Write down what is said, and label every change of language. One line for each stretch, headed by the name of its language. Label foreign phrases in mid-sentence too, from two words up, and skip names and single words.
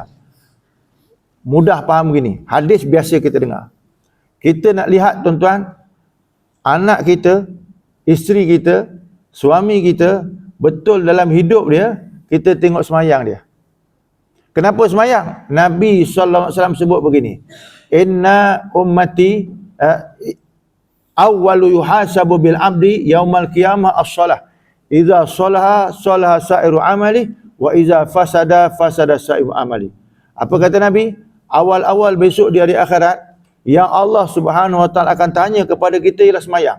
Malay: Mudah faham begini, hadis biasa kita dengar. Kita nak lihat tuan-tuan, anak kita, isteri kita, suami kita betul dalam hidup dia, kita tengok semayang dia. Kenapa semayang? Nabi SAW sebut begini,
Arabic: إن أمتي أول يحاسب بالعبد يوم القيامة الصلاة. إذا صلح صلح سائر عملي وإذا فسد فسد سائر عملي.
Malay: Apa kata Nabi? Awal-awal besok di hari akhirat yang Allah
Arabic: سبحانه وتعالى
Malay: akan tanya kepada kita ialah semayang.